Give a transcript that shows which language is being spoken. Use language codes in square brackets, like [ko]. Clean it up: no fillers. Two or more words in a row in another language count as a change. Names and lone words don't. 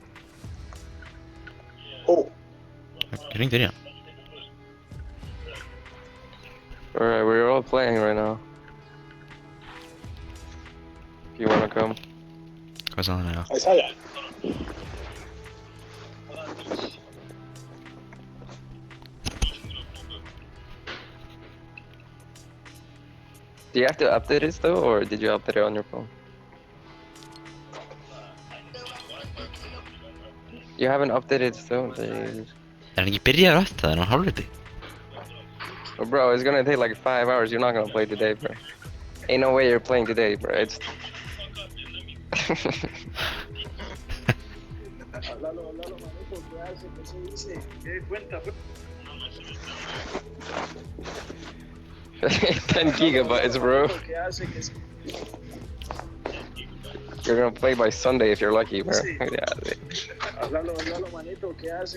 [is] Oh, Ég ringdi þér í hann. [en] Alright, we're all playing right now. If you wanna come. [is] Hvað sagði hann eða? Isaiah. [en] Do you have to update it though, or did you update it on your phone? You haven't updated still? [is] Er hann ekki byrjaður aftur það? Er hann hálfviti? [en] Oh, bro, it's gonna take like 5 hours. You're not gonna play today, bro. Ain't no way you're playing today, bro. It's... $10 gigabytes, bro. You're gonna play by Sunday if you're lucky, bro. Yeah. [es] Hablalo, manito, ¿qué hace?